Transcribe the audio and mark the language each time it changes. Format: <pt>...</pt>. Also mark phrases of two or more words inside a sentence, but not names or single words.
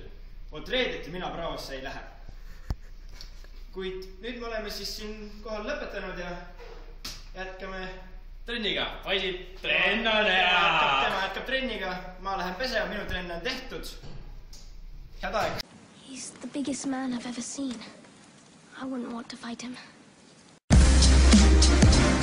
<et>Oot, reedeti mina Bravosse ei lähe. Kuid nüüd me oleme siis siin kohal lõpetanud ja jätkame trenniga. Poisid, trenn on hea! Tema jätkab trenniga, ma lähen pesema, minu trenn on tehtud. Head aeg!</et> <en>He's the biggest man I've ever seen. I wouldn't want to fight him.</en>